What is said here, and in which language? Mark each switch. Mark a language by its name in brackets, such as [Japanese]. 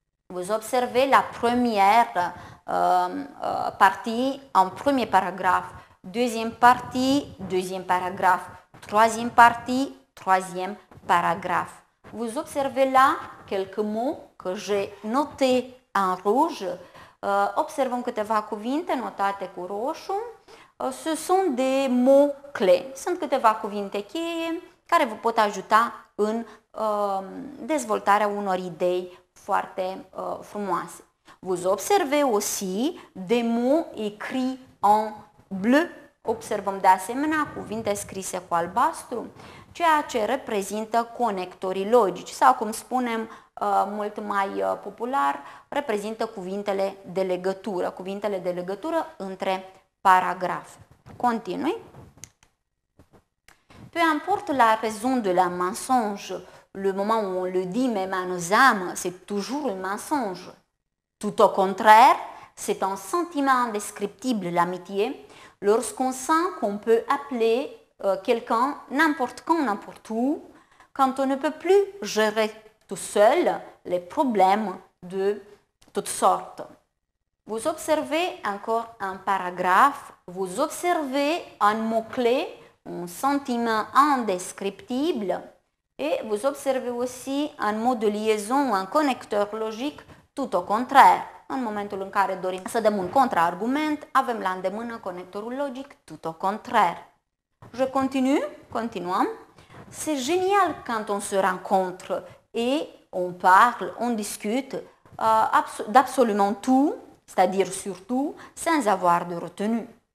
[French] Vous observez la première partie en premier paragraphe, deuxième partie, deuxième paragraphe, troisième partie, troisième paragraphe. Vous observez là quelques mots que j'ai notés en rouge. [Romanian] Observăm câteva cuvinte notate cu roșu. [French] Ce sont des mots clés. [Romanian] Sunt câteva cuvinte cheie care vă pot ajuta în dezvoltarea unor idei foarte frumoase. [French] Vous observez aussi des mots écrits en bleu. [Romanian] Observăm de asemenea cuvinte scrise cu albastru, ceea ce reprezintă conectorii logici sau, cum spunem mult mai popular, reprezintă cuvintele de legătură între paragrafe. Continui. [French] Peu importe la raison de la mensonge, le moment où on le dit même à nos âmes, c'est toujours un mensonge. Tout au contraire, c'est un sentiment indescriptible, l'amitié, lorsqu'on sent qu'on peut appeler quelqu'un n'importe quand, n'importe où, quand on ne peut plus gérer tout seul les problèmes de toutes sortes. Vous observez encore un paragraphe, vous observez un mot-clé, un sentiment indescriptible, et vous observez aussi un mot de liaison, un connecteur logique, tout au contraire. [Romanian] În momentul în care dorim să dăm un contraargument, avem la îndemână conectorul logic, tout au contraire. [French] Je continue, [Romanian] continuăm. [French] C'est génial quand on se rencontre et on parle, on discute d'absolument tout, c'est-à-dire surtout, sans avoir de retenue.